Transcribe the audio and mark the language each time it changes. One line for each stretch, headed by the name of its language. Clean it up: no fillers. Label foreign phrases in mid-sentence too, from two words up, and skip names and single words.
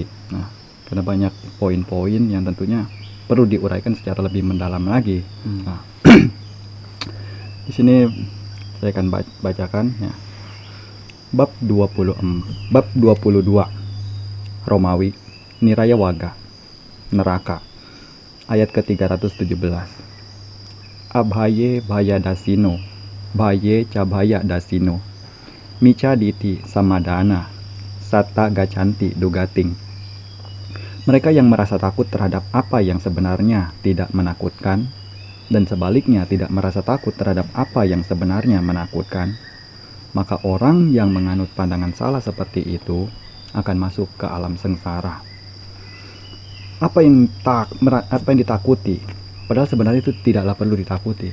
Indonesian: Nah, karena banyak poin-poin yang tentunya perlu diuraikan secara lebih mendalam lagi. Nah, di sini saya akan bacakan ya. Bab 22 Romawi,
Pali: Niraya Waga,
Indonesian: neraka, ayat ke-317.
Pali: Abhaye bhaya dasino, bhaye cabhaya dasino, mica diti samadana, satta gacanti dugating,
Indonesian: Mereka yang merasa takut terhadap apa yang sebenarnya tidak menakutkan, dan sebaliknya tidak merasa takut terhadap apa yang sebenarnya menakutkan, maka orang yang menganut pandangan salah seperti itu akan masuk ke alam sengsara. Apa yang ditakuti, padahal sebenarnya itu tidaklah perlu ditakuti.